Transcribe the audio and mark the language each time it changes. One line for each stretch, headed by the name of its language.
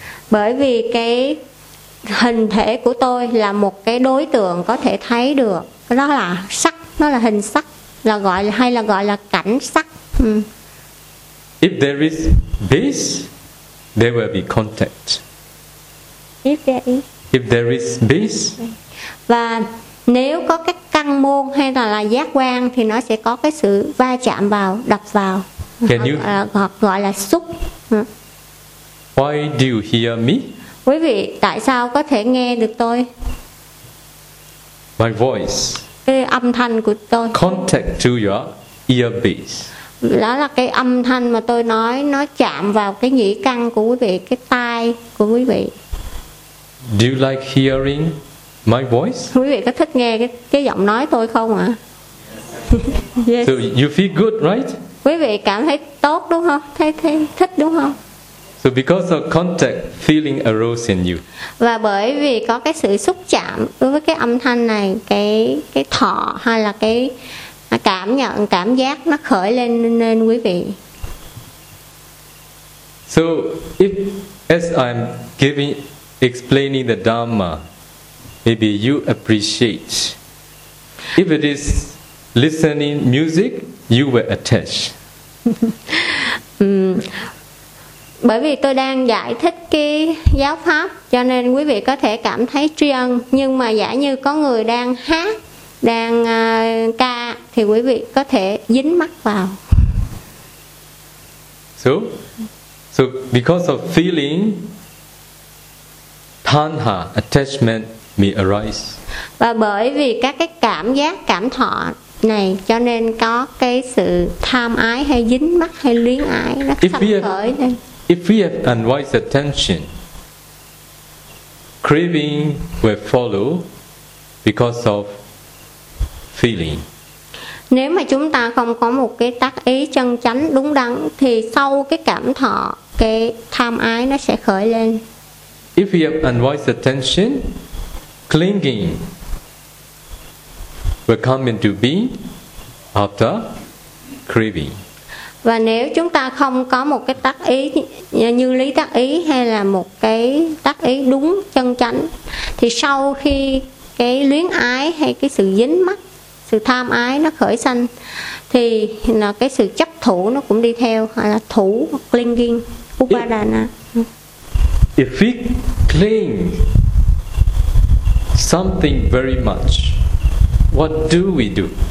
Vietnamese: Bởi vì cái hình thể của tôi là một cái đối tượng có thể thấy được. Đó là sắc, nó là hình sắc, là gọi hay là gọi là cảnh sắc.
English: If there is this, there will be contact. If there is this.
Vietnamese: Và nếu có cái căn môn hay là giác quan thì nó sẽ có cái sự va chạm vào, đập vào. Hoặc gọi là xúc.
English: Why do you hear me?
Vietnamese: Quý vị tại sao có thể nghe được tôi?
English: My voice.
Vietnamese: Cái âm thanh của tôi.
English: Contact to your earpiece.
Vietnamese: Đó là cái âm thanh mà tôi nói, nó chạm vào cái nhĩ căn của quý vị, cái tai của quý vị.
English: Do you like hearing my voice?
Vietnamese: Quý vị có thích nghe cái giọng nói tôi không ạ?
English: Yes. So you feel good, right?
Vietnamese: Quý vị cảm thấy tốt đúng không? Thấy thích đúng không?
English: So because of contact, feeling arose in you.
Vietnamese: Và bởi vì có cái sự xúc chạm đối với cái âm thanh này, cái thọ hay là cái cảm nhận, cảm giác nó khởi lên nên quý vị.
English: So if as I'm giving, explaining the Dharma, maybe you appreciate. If it is listening music, you will attach.
Vietnamese: Bởi vì tôi đang giải thích cái giáo pháp cho nên quý vị có thể cảm thấy tri ân, nhưng mà giả như có người đang hát, đang ca thì quý vị có thể dính mắt vào.
English: So because of feeling, tanha, attachment may arise.
Vietnamese: Và bởi vì các cái cảm giác, cảm thọ này cho nên có cái sự tham ái hay dính mắt hay luyến ái nó sắp khởi lên.
English: If we have unwise attention, craving will follow because of feeling.
Vietnamese: Nếu mà chúng ta không có một cái tác ý chân chánh đúng đắn thì sau cái cảm thọ, cái tham ái nó sẽ khởi lên.
English: If we have unwise attention, clinging will come into being after craving.
Vietnamese: Và nếu chúng ta không có một cái tác ý như lý tác ý hay là một cái tác ý đúng chân chánh thì sau khi cái luyến ái hay cái sự dính mắc, sự tham ái nó khởi sanh thì là cái sự chấp thủ nó cũng đi theo, hay là thủ, clinging, upadana.
English: If we cling something very much, what do we do?